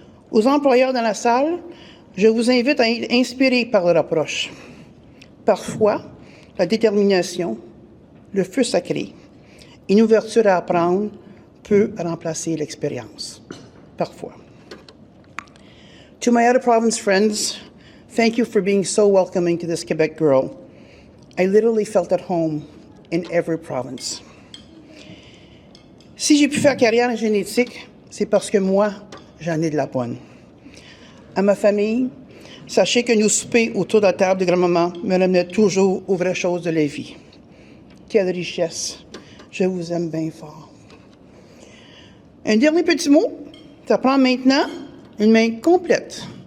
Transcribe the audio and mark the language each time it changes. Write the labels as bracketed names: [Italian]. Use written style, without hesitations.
[French] Aux employeurs dans la salle, je vous invite à être inspirés par leur approche. Parfois, la détermination, le feu sacré, une ouverture à apprendre peut remplacer l'expérience. Parfois. [English] To my other province friends, thank you for being so welcoming to this Quebec girl. I literally felt at home in every province. [French] Si j'ai pu faire carrière en génétique, c'est parce que moi, j'en ai de la bonne. à ma famille, sachez que nos soupers autour de la table de grand-maman me ramenaient toujours aux vraies choses de la vie. Quelle richesse! Je vous aime bien fort. Un dernier petit mot, ça prend maintenant une main complète.